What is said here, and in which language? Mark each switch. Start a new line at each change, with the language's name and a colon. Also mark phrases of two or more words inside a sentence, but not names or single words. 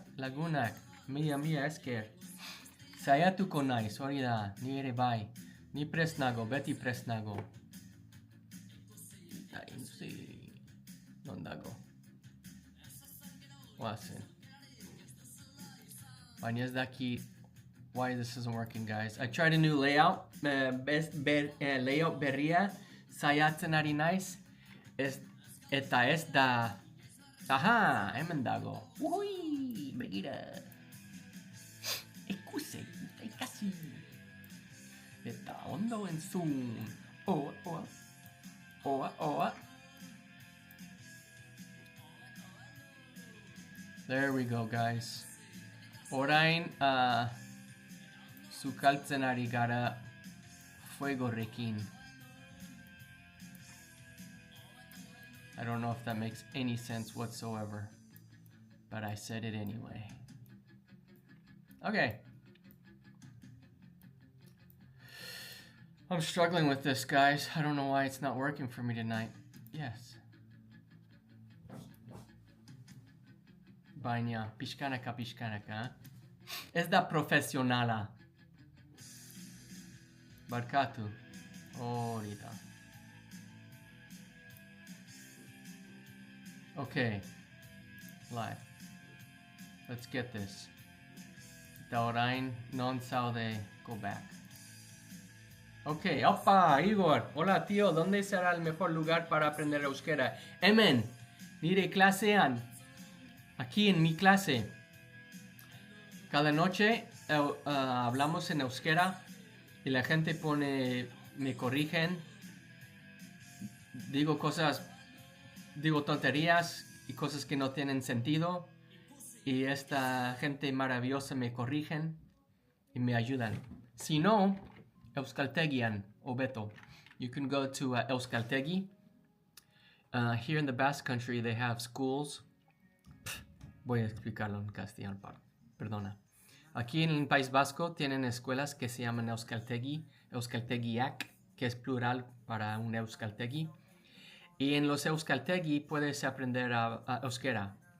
Basque: Lagunak. Mila esker. Zaiatuko naiz, hori da. Ni ere bai. Ni presnago, beti presnago. Non dago. Goazen. Baina ez daki
English: why this isn't working, guys. I tried a new layout.
Basque: Layout berria. Zaiatzen ari naiz. Eta ez da... Aha, hemen dago. Uhui, begira. Ikuse, ikasi. Eta ondo entzun.
English: Oa. There we go, guys.
Basque: Orain, sukaltzen ari gara fuegorrekin.
English: I don't know if that makes any sense whatsoever, but I said it anyway. Okay. I'm struggling with this, guys. I don't know why it's not working for me tonight. Yes.
Basque: Baina, pixkanaka. Ez da profesionala. Barkatu. Hori da.
English: Okay. Live. Let's get this.
Basque: Eta orain, non zaude,
English: go back. Okay, opa,
Spanish: Igor. Hola, tío. ¿Dónde será el mejor lugar para aprender euskera?
Basque: Hemen, nire klasean.
Spanish: Aquí en mi clase. Cada noche hablamos en euskera y la gente me corrigen. Digo tonterías y cosas que no tienen sentido. Y esta gente maravillosa me corrigen y me ayudan. Si no, Euskaltegian o Beto.
English: You can go to Euskaltegi. Here in the Basque Country they have schools.
Spanish: Voy a explicarlo en castellano, perdona. Aquí en el País Vasco tienen escuelas que se llaman Euskaltegi, Euskaltegiak, que es plural para un Euskaltegi. Y en los Euskaltegi puedes aprender a euskera.